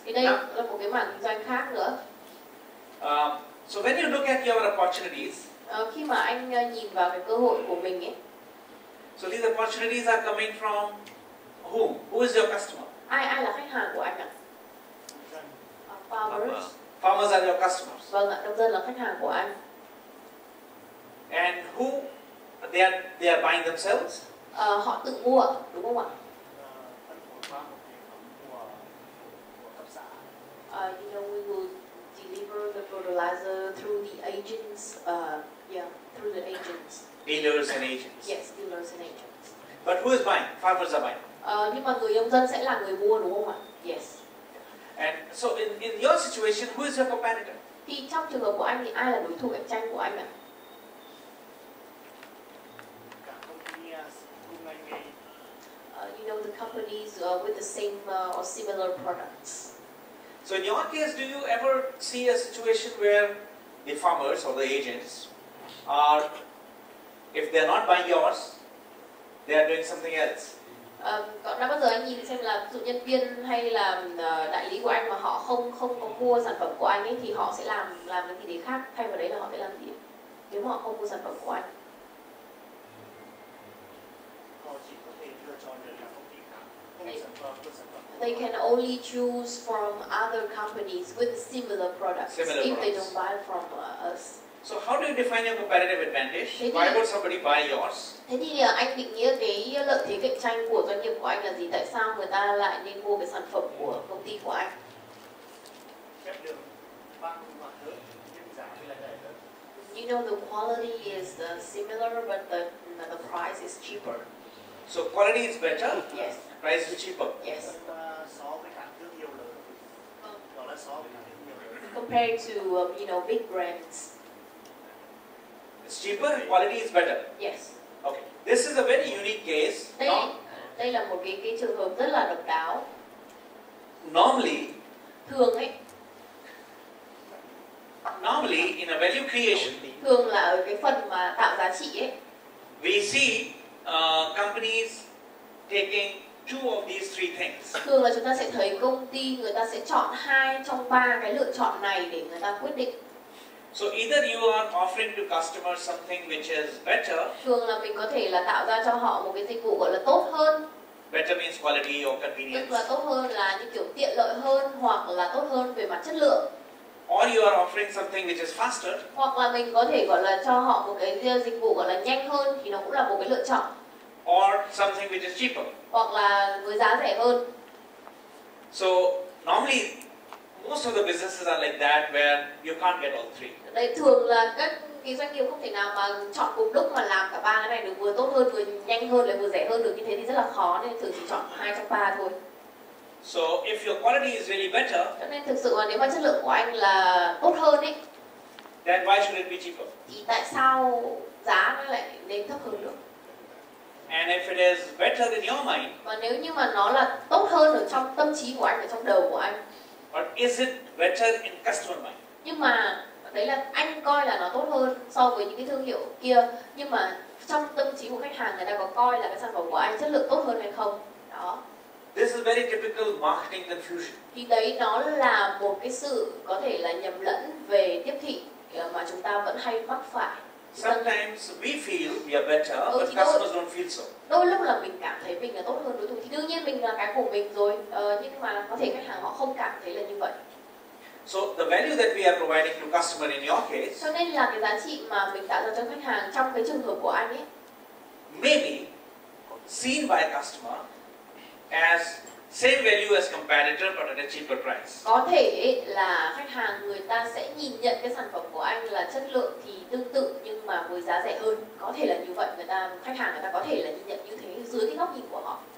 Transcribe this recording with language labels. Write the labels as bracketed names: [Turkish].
[Vietnamese] Thì đây là một cái mảng kinh doanh khác nữa. [English] So when you look at your opportunities, [Vietnamese] Khi mà anh nhìn vào cái cơ hội của mình ấy, [English] so these opportunities are coming from whom? Who is your customer? [Vietnamese] ai là khách hàng của anh ạ? [English] Farmers. Farmers are your customers. [Vietnamese] Vâng ạ, nông dân là khách hàng của anh. [English] And who they are buying themselves? [Vietnamese] Họ tự mua, đúng không ạ? Phân phối qua một hệ thống của cấp xã. [English] You know, we will deliver the fertilizer through the agents. Through the agents. Dealers and agents. Yes, dealers and agents. But who is buying? Farmers are buying. [Vietnamese] Nhưng mà người nông dân sẽ là người mua, đúng không ạ? [English] Yes. And so in your situation, who is your competitor? [Vietnamese] Thì trong trường hợp của anh thì ai là đối thủ cạnh tranh của anh ạ? Cả công ty cùng ngành nghề. [English] You know, the companies with the same or similar products. So in your case, do you ever see a situation where the farmers or the agents are, if they are not buying yours, they are doing something else? [Vietnamese] Đã bao giờ anh nhìn xem là ví dụ nhân viên hay là đại lý của anh mà họ không có mua sản phẩm của anh ấy thì họ sẽ làm cái gì đấy khác, thay vào đấy là họ sẽ làm gì nếu mà họ không mua sản phẩm của anh? Họ chỉ có thể lựa chọn được các công ty khác, không sản phẩm. [English] They can only choose from other companies with similar products if they don't buy from us. So how do you define your competitive advantage? Why would somebody buy yours? [Vietnamese] Thế thì anh định nghĩa cái lợi thế cạnh tranh của doanh nghiệp của anh là gì? Tại sao người ta lại nên mua cái sản phẩm của công ty của anh? Chất lượng bằng hoặc hơn, nhưng giá thì lại rẻ hơn. [English] You know, the quality is similar, but the price is cheaper. So quality is better, Yes. price is cheaper. Yes. [Vietnamese] So với các thương hiệu lớn, đó là so với các thương hiệu lớn. [English] Compared to you know, big brands. It's cheaper, quality is better. Yes. Okay. This is a very unique case. [Vietnamese] Đây là một cái trường hợp rất là độc đáo. [English] Normally, [Vietnamese] Thường ấy, [English] Normally, in a value creation, [Vietnamese] thường là ở cái phần mà tạo giá trị ấy, [English] we see companies taking two of these three things. [Vietnamese] thường là chúng ta sẽ thấy công ty người ta sẽ chọn 2 trong 3 cái lựa chọn này để người ta quyết định. [English] So either you are offering to customers something which is better. [Vietnamese] Thường là mình có thể là tạo ra cho họ một cái dịch vụ gọi là tốt hơn. [English] Better means quality or convenience. [Vietnamese] Tức là tốt hơn là như kiểu tiện lợi hơn, hoặc là tốt hơn về mặt chất lượng. [English] Or you are offering something which is faster. [Vietnamese] Hoặc là mình có thể gọi là cho họ một cái dịch vụ gọi là nhanh hơn, thì nó cũng là một cái lựa chọn. [English] Or something which is cheaper. [Vietnamese] Hoặc là với giá rẻ hơn. [English] So normally most of the businesses are like that, where you can't get all three. [Vietnamese] Đấy, thường là các cái doanh nghiệp không thể nào mà chọn cùng lúc mà làm cả ba cái này được, vừa tốt hơn, vừa nhanh hơn, lại vừa rẻ hơn được, như thế thì rất là khó, nên thường chỉ chọn 2 trong 3 thôi. [English] So if your quality is really better, [Vietnamese] Cho nên thực sự là nếu mà chất lượng của anh là tốt hơn ấy, [English] then why should it be cheaper? [Vietnamese] thì tại sao giá nó lại nên thấp hơn được? [English] And if it is better in your mind, [Vietnamese] Và nếu như mà nó là tốt hơn ở trong tâm trí của anh, ở trong đầu của anh, [English] but is it better in customer mind? [Vietnamese] nhưng mà đấy là anh coi là nó tốt hơn so với những cái thương hiệu kia, nhưng mà trong tâm trí của khách hàng, người ta có coi là cái sản phẩm của anh chất lượng tốt hơn hay không? Đó. [English] This is very typical marketing confusion. [Vietnamese] Thì đấy, nó là một cái sự có thể là nhầm lẫn về tiếp thị mà chúng ta vẫn hay mắc phải. [English] Sometimes we feel we are better, but [Vietnamese] thì [English] customers don't feel so. [Vietnamese] Đôi lúc là mình cảm thấy mình là tốt hơn đối thủ, thì đương nhiên mình là cái của mình rồi, nhưng mà có thể khách hàng họ không cảm thấy là như vậy. [English] So the value that we are providing to customer in your case, [Vietnamese] Cho nên là cái giá trị mà mình tạo ra cho khách hàng trong cái trường hợp của anh ấy, [English] may be seen by a customer as same value as competitor but at a cheaper price. [Vietnamese] có thể là khách hàng người ta sẽ nhìn nhận cái sản phẩm của anh là chất lượng thì tương tự nhưng mà với giá rẻ hơn. Có thể là như vậy, khách hàng người ta có thể là nhìn nhận như thế dưới cái góc nhìn của họ.